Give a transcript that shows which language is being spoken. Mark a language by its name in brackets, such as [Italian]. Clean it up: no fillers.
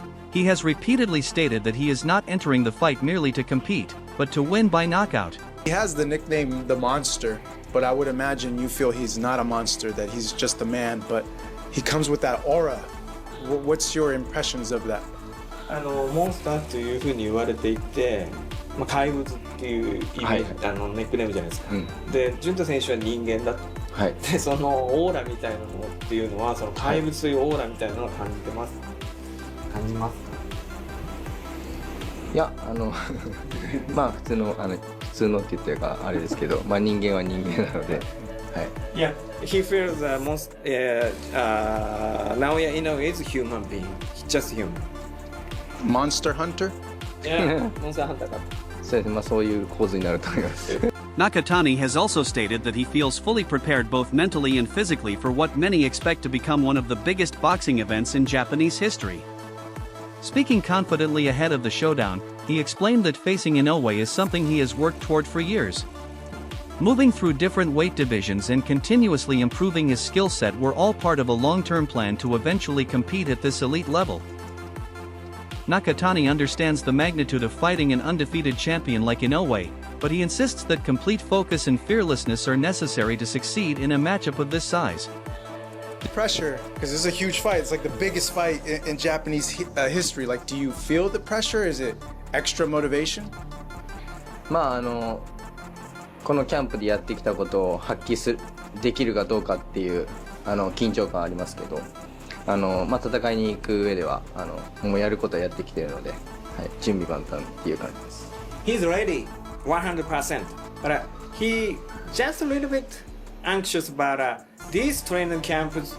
[English] He has repeatedly stated that he is not entering the fight merely to compete, but to win by knockout. He has the nickname The Monster, but I would imagine you feel he's not a monster, that he's just a man, but he comes with that aura. What's your impressions of that? [Japanese] モンスターというふうに言われていて、怪物っていう意味、ネックネームじゃないですか。で、潤太選手は人間だと。で、そのオーラみたいなのっていうのは、その怪物というオーラみたいなのを感じてます。感じますか？いや、まあ普通のって言ってるかあれですけど、まあ人間は人間なので、はい。 [English] Yeah, he feels Naoya Inoue is a human being, just human. Monster Hunter? Yeah, Monster Hunter. [Japanese] そうですね、まあそういう構図になると思います。 [English] Nakatani has also stated that he feels fully prepared both mentally and physically for what many expect to become one of the biggest boxing events in Japanese history. Speaking confidently ahead of the showdown, he explained that facing Inoue is something he has worked toward for years. Moving through different weight divisions and continuously improving his skill set were all part of a long-term plan to eventually compete at this elite level. Nakatani understands the magnitude of fighting an undefeated champion like Inoue, but he insists that complete focus and fearlessness are necessary to succeed in a matchup of this size. The pressure, because this is a huge fight. It's like the biggest fight in Japanese history. Like, do you feel the pressure? Is it extra motivation? [Japanese] まあこのキャンプでやってきたことを発揮できるかどうかっていう緊張感ありますけど、まあ戦いに行く上ではもうやることはやってきているので、はい、準備万端っていう感じです。 [English] He's ready, 100%. But he just a little bit anxious about this training camp.